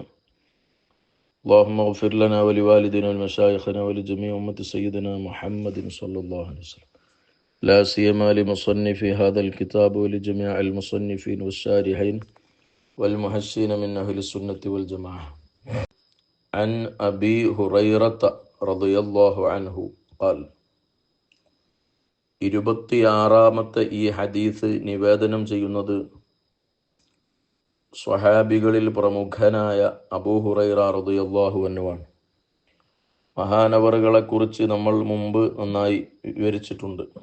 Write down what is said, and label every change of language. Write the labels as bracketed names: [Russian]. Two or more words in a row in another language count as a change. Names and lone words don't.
[Arabic] اللهم اغفر لنا ولوالدنا ولمشايخنا ولجميع أمة سيدنا محمد صلى الله عليه وسلم، لا سيما لمصنف هذا الكتاب ولجميع المصنفين والشارحين والمحسين من أهل السنة والجماعة. عن أبي هريرة رضي الله عنه قال. [Malayalam] 26-ാമത്തെ ഈ ഹദീസ് നിവേദനം ചെയ്യുന്നത് സ്വഹാബികളിൽ പ്രമുഖനായ അബൂ ഹുറൈറ [Arabic] رضي الله عنه. [Malayalam] മഹാനവറുകളെ കുറിച്ച് നമ്മൾ മുമ്പ് നന്നായി വിവരിച്ചിട്ടുണ്ട്.